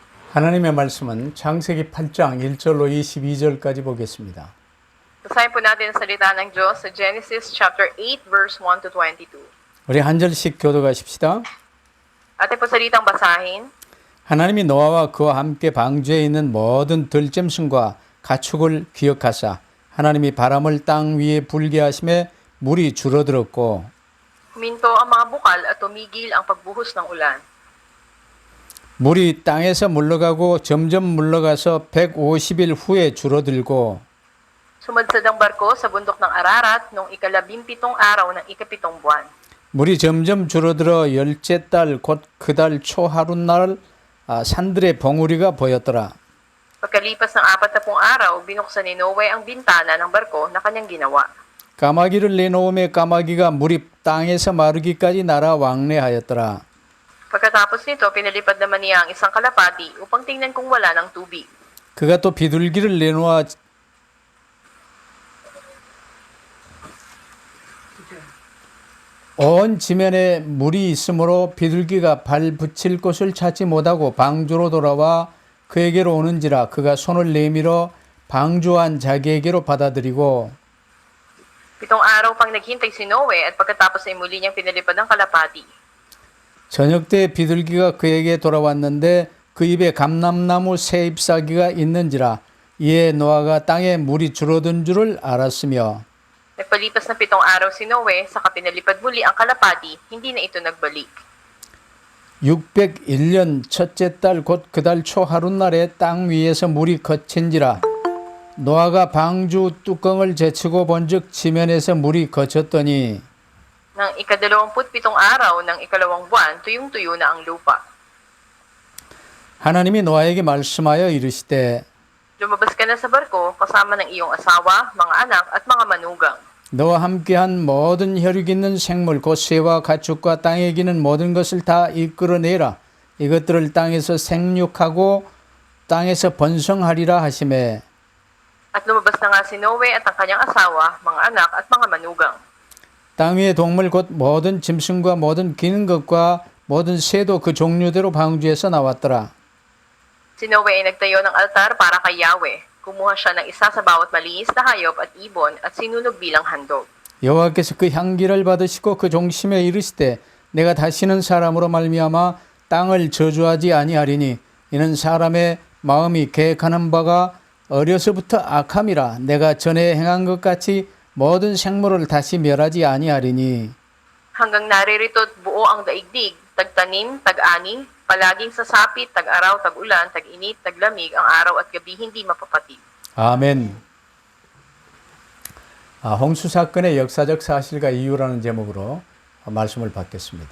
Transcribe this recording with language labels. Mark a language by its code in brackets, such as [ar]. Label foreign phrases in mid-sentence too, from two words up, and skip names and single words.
[ko] 하나님의 말씀은 창세기 8장 1절로 22절까지 보겠습니다. [tl] Basahin po natin ang salita ng Diyos sa Genesis [en] chapter 8 verse 1 to 22. [ko] 우리 한 절씩 교도하십시다. [tl] Atin po salitang basahin. [ko] 하나님이 노아와 그와 함께 방주에 있는 모든 들짐승과 가축을 기억하사 하나님이 바람을 땅 위에 불게 하심에 물이 줄어들었고 [tl] Huminto ang mga bukal at tumigil ang pagbuhos ng ulan. [ko] 물이 땅에서 물러가고 점점 물러가서 150일 후에 줄어들고 [tl] Sumadsad ang barko sa bundok ng Ararat noong ika-17 araw ng ika-7 buwan. [ko] 물이 점점 줄어들어 열째 달 곧 그 달 초 하룻날 산들의 봉우리가 보였더라. [tl] Pagkalipas ng 40 araw, binuksan ni Noe ang bintana ng barko na kanyang ginawa. [ko] 까마귀를 내놓음에 까마귀가 물이 땅에서 마르기까지 날아 왕래하였더라. [tl] Pagkatapos nito, pinalipad naman niya ang isang kalapati upang tingnan kung wala ng tubig. [ko] 그가 또 비둘기를 내놓아 온 지면에 물이 있으므로 비둘기가 발 붙일 곳을 찾지 못하고 방주로 돌아와 그에게로 오는지라 그가 손을 내밀어 방주한 자기에게로 받아들이고 [tl] 7 araw pang naghintay si Noe at pagkatapos ay muli niyang pinalipad ang kalapati. [ko] 저녁 때 비둘기가 그에게 돌아왔는데 그 입에 감람나무 새 잎사귀가 있는지라 이에 노아가 땅에 물이 줄어든 줄을 알았으며 [tl] Nagpalipas ng 7 araw si Noe, saka pinalipad muli ang kalapati, hindi na ito nagbalik. [ko] 601년 첫째 달 곧 그 달 초 하룻날에 땅 위에서 물이 거친지라 노아가 방주 뚜껑을 제치고 본즉 지면에서 물이 거쳤더니 [tl] Nang ika-27 araw ng ika-2 buwan, tuyong-tuyo na ang lupa. [ko] 하나님이 노아에게 말씀하여 이르시되 [tl] Lumabas ka na sa barko kasama ng iyong asawa, mga anak at mga manugang. [ko] 너와 함께한 모든 혈육 있는 생물 곧 새와 가축과 땅에 기는 모든 것을 다 이끌어내라. 이것들을 땅에서 생육하고 땅에서 번성하리라 하시매 [tl] At lumabas na nga si Noe at ang kanyang asawa, mga anak at mga manugang. [ko] 땅 위의 동물 곧 모든 짐승과 모든 기는 것과 모든 새도 그 종류대로 방주에서 나왔더라. [tl] Si Noe ay nagtayo ng altar para kay Yahweh. Kumuha siya ng isa sa bawat malinis na hayop at ibon at sinunog bilang handog. [ko] 여호와께서 그 향기를 받으시고 그 종심에 이르시되 내가 다시는 사람으로 말미암아 땅을 저주하지 아니하리니 이는 사람의 마음이 계획하는 바가 어려서부터 악함이라 내가 전에 행한 것 같이 모든 생물을 다시 멸하지 아니하리니 [tl] Hanggang naririto't buo ang daigdig, tagtanim, tag-ani, palaging sasapit, tag-araw, tag-ulan, tag-init, taglamig, ang araw at gabi hindi mapapatid. [ko] 아멘. 홍수 사건의 역사적 사실과 이유라는 제목으로 말씀을 받겠습니다.